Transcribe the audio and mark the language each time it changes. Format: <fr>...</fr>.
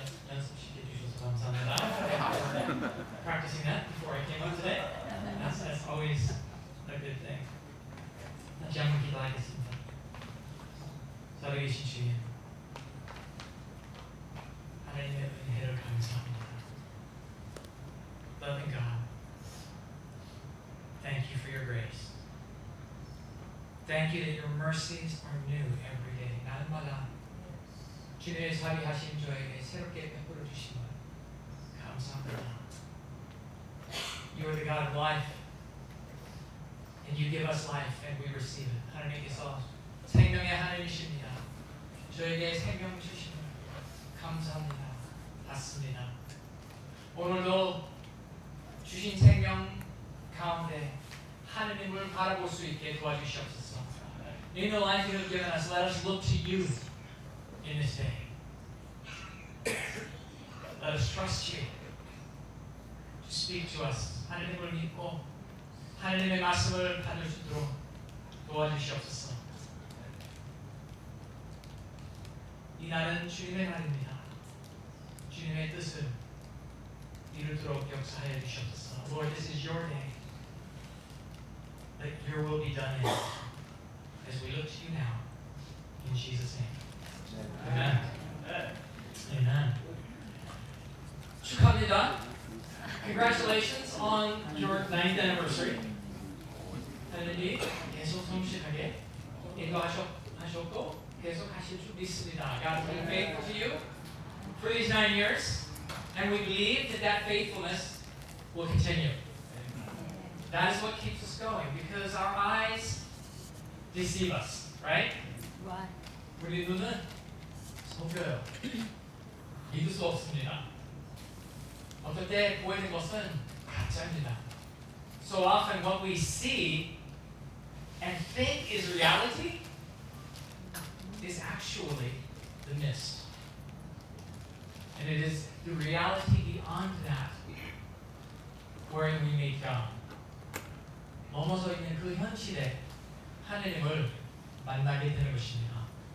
<ko>연습시켜 주셔서 감사합니다.</ko> <en>Practicing that before I came up today. That's always a good thing.</en> <ko>다시 한번 기도하겠습니다. 살아계신 주님, 하나님의 은혜를 감사합니다.</ko> <en>Loving God, thank you for your grace. Thank you that your mercies are new every day.</en> <ko>날마다 주님의 자비하심 저에게 새롭게 베풀어 주심을 감사합니다.</ko> <en>You are the God of life, and you give us life, and we receive it.</en> <ko>하나님께서 생명의 하나님이십니다. 저에게 생명 주심을 감사합니다. 받습니다. 오늘도 주신 생명 가운데 하나님을 바라볼 수 있게 도와주시옵소서.</ko> <en>In the life you have given us, let us look to you in this day. Let us trust you to speak to us.</en> <ko>하나님을 믿고 하나님의 말씀을 받을 수 있도록 도와주시옵소서. 이 날은 주님의 날입니다. 주님의 뜻을 이루도록 역사하여 주시옵소서.</ko> <en>Lord, this is your day. Let your will be done in it as we look to you now. In Jesus' name. Amen. Amen.</en> <ko>축하합니다.</ko> <en>Congratulations on your 9th anniversary.</en> <ko>하나님이 계속 성실하게 인도하셨고 계속 하실 줄 믿습니다.</ko> <en>God has been faithful to you for these 9 years, and we believe that that faithfulness will continue. That is what keeps us going, because our eyes deceive us, right? Right.</en> <ko>우리 눈은 속여요. 믿을 수 없습니다. 어떨 때 보이는 것은 가짜입니다.</ko> <en>So often what we see and think is reality is actually the mist. And it is the reality beyond that wherein we meet God.</en> <ko>넘어서 있는 그 현실에 하나님을 만나게 되는 것입니다.</ko>